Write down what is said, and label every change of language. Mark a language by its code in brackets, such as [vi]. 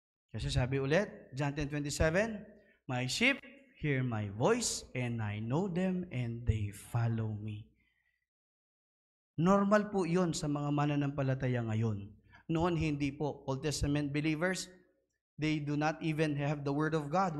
[tl] Kasi sabi ulit, [en] John 10:27, my sheep hear my voice and I know them and they follow me. [tl] Normal po yun sa mga mananampalataya ngayon. Noon hindi po. [en] Old Testament believers, they do not even have the Word of God.